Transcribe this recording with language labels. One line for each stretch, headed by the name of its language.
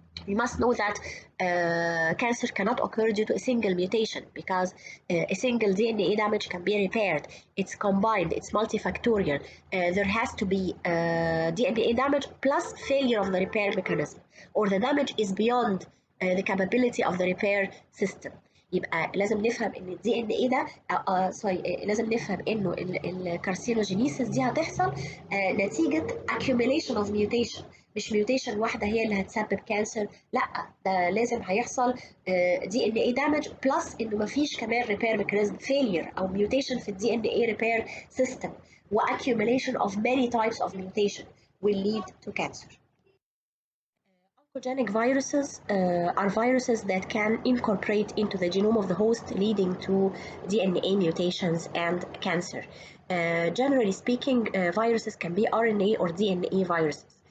English: You must know that cancer cannot occur due to a single mutation, because a single DNA damage can be repaired. It's combined, it's multifactorial. There has to be DNA damage plus failure of the repair mechanism, or the damage is beyond the capability of the repair system.
Arabic: يبقى لازم نفهم ان الدي ان ايه ده لازم نفهم انه الكارسينوجينيسيس دي هتحصل نتيجه
English: accumulation of mutation،
Arabic: مش ميوتيشن واحده هي اللي هتسبب كانسر، لا ده لازم هيحصل دي ان اي دامج بلس انه مفيش كمان ريبير ميكانيزم فيلير او ميوتيشن في الدي ان اي ريبير سيستم، واccumulation of
English: many types of mutation will lead to cancer. Oncogenic viruses are viruses that can incorporate into the genome of the host, leading to DNA mutations and cancer. Generally speaking, viruses can be RNA or DNA viruses.